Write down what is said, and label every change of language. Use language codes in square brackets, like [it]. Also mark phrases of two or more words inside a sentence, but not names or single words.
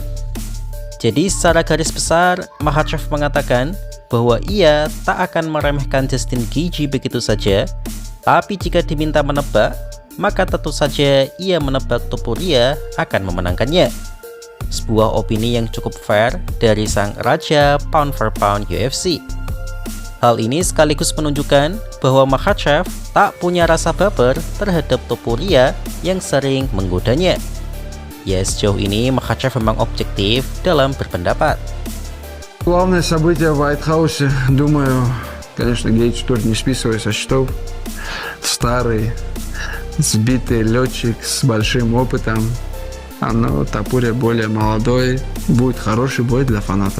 [id] Jadi secara garis besar, Makhachev mengatakan bahwa ia tak akan meremehkan Justin Gaethje begitu saja, tapi jika diminta menebak, maka tentu saja ia menebak Topuria akan memenangkannya. Sebuah opini yang cukup fair dari sang raja [en] pound for pound [id] UFC. Hal ini sekaligus menunjukkan bahwa Makhachev tak punya rasa baper terhadap Topuria yang sering menggodanya. Ya, sejauh ini Makhachev memang objektif dalam berpendapat. [ru] Главное событие в White House, думаю, конечно, Гейдж тоже не списывая со счетов. Старый, сбитый летчик с большим опытом. Но Топурия более молодой. Будет хороший бой для фанатов.